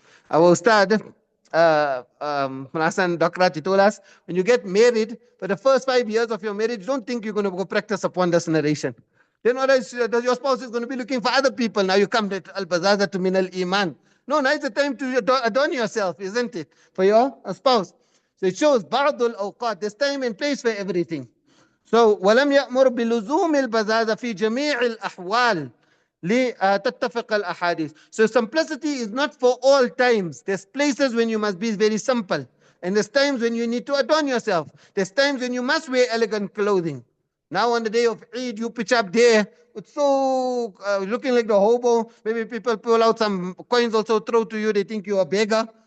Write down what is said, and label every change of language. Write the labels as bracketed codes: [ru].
[en] Our Ustad Hassan Dokrati told us, when you get married, for the first 5 years of your marriage, don't think you're going to go practice upon this narration. Then what else? Your spouse is going to be looking for other people. Now you come to [ar] al-bazazatu min al-iman. [en] No, now it's the time to adorn yourself, isn't it? For your spouse. So it shows ba'dul awqat. There's time and place for everything. [ar] So ولم يأمر بلزوم البزازة في جميع الأحوال لتتفق الأحاديث. [en] So simplicity is not for all times. There's places when you must be very simple, and there's times when you need to adorn yourself. There's times when you must wear elegant clothing. Now on the day of Eid, you pitch up there, it's so looking like the hobo. Maybe people pull out some coins also throw to you. They think you're a beggar.